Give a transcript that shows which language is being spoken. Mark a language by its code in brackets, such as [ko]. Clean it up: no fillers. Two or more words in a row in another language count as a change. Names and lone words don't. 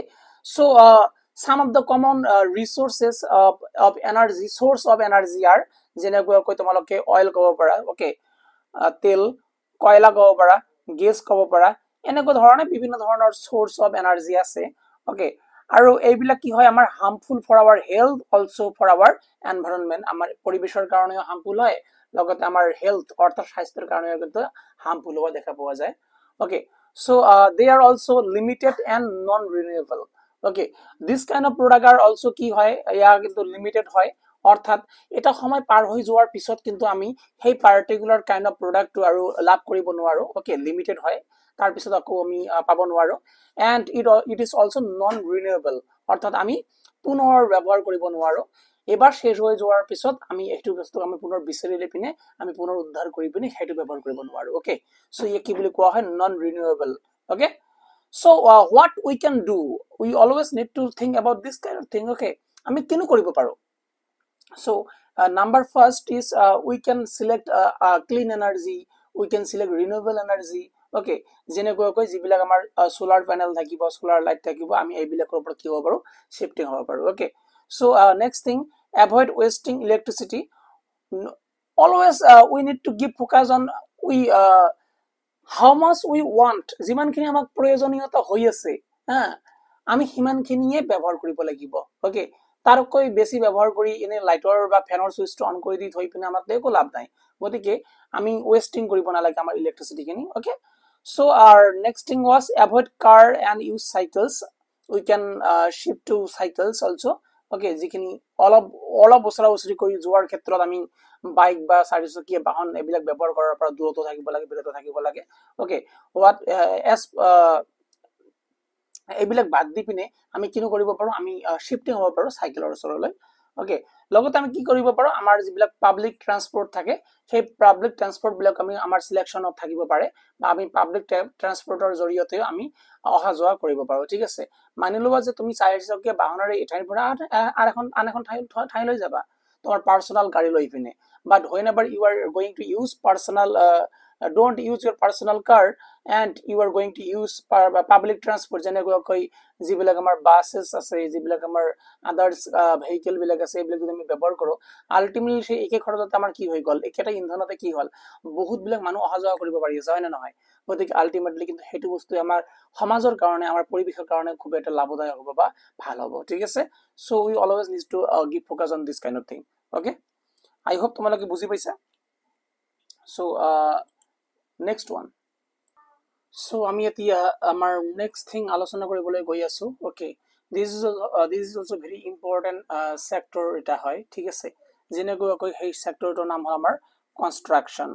[en] So some of the common resources of energy, source of energy are [as] যেনেকৈ তোমালোকে অয়েল ক'ব পাৰা, okay, তেল, কয়লা ক'ব পাৰা, গেছ ক'ব পাৰা, এনেকুৱা ধৰণে বিভিন্ন ধৰণৰ [en] source of energy [as] আছে, okay। আৰু এইবিলাক কি হয়, আমাৰ [en] harmful for our health, also for our environment, [as] আমাৰ পৰিবেশৰ কাৰণে harmful হয়, লগতে আমাৰ health অৰ্থাৎ স্বাস্থ্যৰ কাৰণে কিন্তু harmful হোৱা দেখা পোৱা যায়, okay। [en] So they are also limited and non renewable, okay। This kind of product are also [as] কি হয়, ইয়া কিন্তু লিমিটেড হয়, অৰ্থাৎ এটা সময় পাৰ হৈ যোৱাৰ পিছত কিন্তু আমি সেই [en] particular kind of productটো [as] আৰু লাভ কৰিব নোৱাৰো, okay, লিমিটেড হয়, তাৰ পিছত আকৌ আমি পাব নোৱাৰো। [en] and it is also non renewable, [as] অৰ্থাৎ আমি পুনৰ ব্যৱহাৰ কৰিব নোৱাৰো, এবাৰ শেষ হৈ যোৱাৰ পিছত আমি এইটো বস্তু আমি পুনৰ বিচাৰি লৈ পিনে আমি পুনৰ উদ্ধাৰ কৰি পিনে সেইটো ব্যৱহাৰ কৰিব নোৱাৰো, okay। So ইয়ে কি বুলি কোৱা হয়, [en] non renewable, okay। So what we can do, we always need to think about this kind of thing, [as] okay, আমি কিনো কৰিব পাৰো। [en] So number first is we can select clean energy, we can select renewable energy, okay। [as] যেনেকৈ যিবিলাক আমাৰ [en] solar panel [as] থাকিব, [en] solar light [as] থাকিব, আমি এইবিলাকৰ ওপৰত কি হ'ব পাৰো, শিফটিং হ'ব পাৰো, okay। [en] So next thing, avoid wasting electricity, always we need to give focus on we how much we want, [as] যিমানখিনি আমাক প্ৰয়োজনীয়তা হৈ আছে, আমি সিমানখিনিয়ে ব্যৱহাৰ কৰিব লাগিব, okay। তারকৈ বেছি ব্যৱহাৰ কৰি এনে লাইটৰ বা ফেনৰ সুইচটো অন কৰি দি থৈ পিনে আমাৰ একো লাভ নাই, গতিকে আমি ওয়েস্টিং কৰিব নালাগে আমাৰ ইলেক্ট্ৰিসিটি খিনি, okay। [en] So our next thing was avoid car and use cycles, we can shift to cycles also, okay। [as] যিখিনি অলপ বছৰা বছৰি কৰি যোৱাৰ ক্ষেত্ৰত আমি বাইক বা চাৰিচকীয়া বাহন এইবিলাক ব্যৱহাৰ কৰাৰ পৰা দূৰত থাকিব লাগে, okay। [en] what as [as] এইবিলাক বাদ দি পিনে আমি কিনো কৰিব পাৰো, আমি শিফটিং হ'ব পাৰো সাইকেলৰ ওচৰলৈ, okay। লগতে আমি কি কৰিব পাৰো, আমাৰ যিবিলাক [en] public transport [as] থাকে, সেই [en] public transport [as] বিলাক আমি আমাৰ সিলেকশনত থাকিব পাৰে, বা আমি [en] public transportৰ [as] জৰিয়তে আমি অহা যোৱা কৰিব পাৰো, ঠিক আছে। মানি লোৱা যে তুমি চাৰিচকীয়া বাহনেৰে এঠাইৰ পৰা আন এখন ঠাইলৈ যাবা তোমাৰ পাৰ্সোনাল গাড়ী লৈ পিনে, [en] but whenever you are going to use personal don't use your personal car and you are going to use public transport, [as] যেনেকৈ যিবিলাক আমাৰ বাসেস আছে, যিবিলাক আমাৰ [en] others vehicle [as] বিলাক আছে, এইবিলাক যদি আমি ব্যৱহাৰ কৰো, আলটিমেটলি সেই একে খৰচতে আমাৰ কি হৈ গল, একেটা ইন্ধনতে কি হল, বহুত বিলাক মানুহ অহা যোৱা কৰিব পাৰি আছে, হয় না নহয়, গতিকে আলটিমেটলি কিন্তু সেইটো বস্তু আমাৰ সমাজৰ কাৰণে, আমাৰ পৰিবেশৰ কাৰণে খুব এটা লাভদায়ক হ'ব বা ভাল হ'ব, ঠিক আছে। [en] so we always need to give focus on this kind of thing, okay। I hope [as] তোমালোকে বুজি পাইছা। [en] so next one. [as] সো আমি এতিয়া আমাৰ [en] next thing [as] আলোচনা কৰিবলৈ গৈ আছো। [en] okay, this is also very important sector [as] এটা হয়, ঠিক আছে। যেনেকৈ সেই চেক্টৰটোৰ নাম হ'ল আমাৰ কনষ্ট্ৰাকশ্যন।